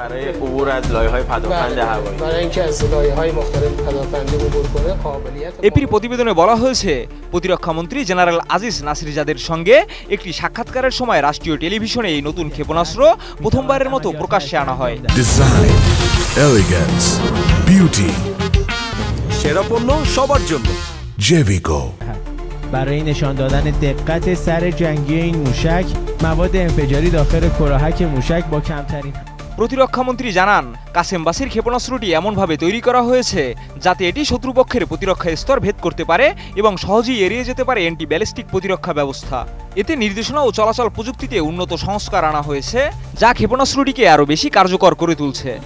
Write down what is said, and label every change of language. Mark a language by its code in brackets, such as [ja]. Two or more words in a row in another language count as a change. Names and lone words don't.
[bn] এপির প্রতিবেদনে বলা হয়েছে, প্রতিরক্ষামন্ত্রী জেনারেল আজিজ নাসিরজাদের সঙ্গে একটি সাক্ষাৎকারের সময় রাষ্ট্রীয় টেলিভিশনে এই নতুন ক্ষেপণাস্ত্র প্রথমবারের মতো প্রকাশ্যে আনা হয়। [en] Design, elegance, beauty, [bn] সেরা পণ্য সবার জন্য জেভিকো। [fa] برای نشان دادن دقت سر جنگی این موشک مواد انفجاری داخل کلاهک موشک با کمترین [bn] প্রতিরক্ষামন্ত্রী জানান, কাসেম বাসির ক্ষেপণাস্ত্রটি এমনভাবে তৈরি করা হয়েছে যাতে এটি শত্রুপক্ষের প্রতিরক্ষা স্তর ভেদ করতে পারে এবং সহজেই এড়িয়ে যেতে পারে [en] anti ballistic [bn] প্রতিরক্ষা ব্যবস্থা। এতে নির্দেশনা ও চলাচল প্রযুক্তিতে উন্নত সংস্কার আনা হয়েছে, যা ক্ষেপণাস্ত্রটিকে আরও বেশি কার্যকর করে তুলছে।